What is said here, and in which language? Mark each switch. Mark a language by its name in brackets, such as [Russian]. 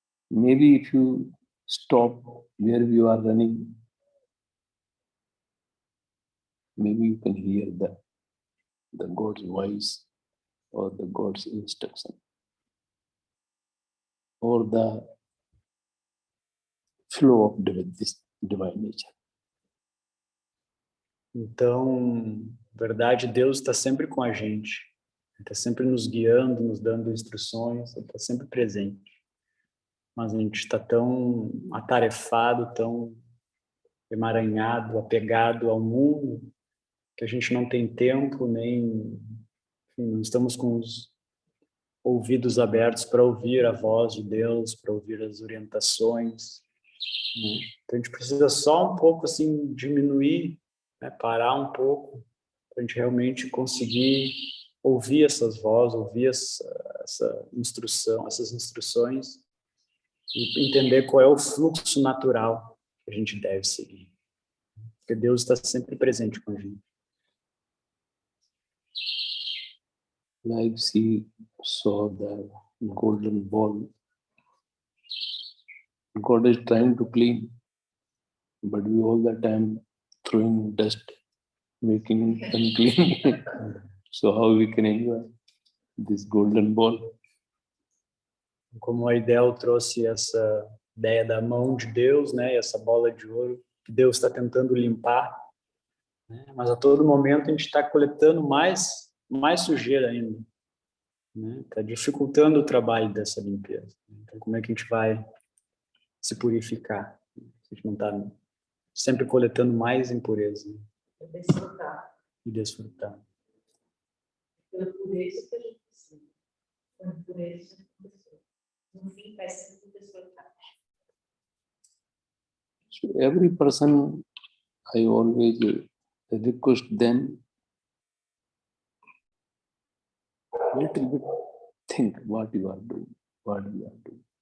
[English] Maybe if you stop where you are running, maybe you can hear the God's voice, or the God's instruction, or the flow of this divine nature. [Portuguese] Então, na verdade, Deus está sempre com a gente. Ele está sempre nos guiando, nos dando instruções, ele está sempre presente. Mas a gente está tão atarefado, tão emaranhado, apegado ao mundo, que a gente não tem tempo, nem... Enfim, não estamos com os ouvidos abertos para ouvir a voz de Deus, para ouvir as orientações. Então a gente precisa só um pouco assim diminuir, né, parar um pouco, para a gente realmente conseguir ouvir essas vozes, ouvir essa instrução, essas instruções, e entender qual é o fluxo natural que a gente deve seguir. Porque Deus está sempre presente com a gente. [English] Like she saw the golden ball. God is trying to clean, but we all the time throwing dust, making it unclean. So how we can enjoy this golden ball? [Portuguese] Como a Aidel trouxe essa ideia da mão de Deus, né, essa bola de ouro que Deus está tentando limpar, né, mas a todo momento a gente está coletando mais sujeira ainda, né, está dificultando o trabalho dessa limpeza. Então, como é que a gente vai se purificar? A gente não está sempre coletando mais impureza. É desfrutar. E desfrutar. Pela pureza que a gente precisa. Pela pureza que a gente precisa. No fim, vai sempre desfrutar. [English] So every person, I always request them little bit think what you are doing, what we are doing.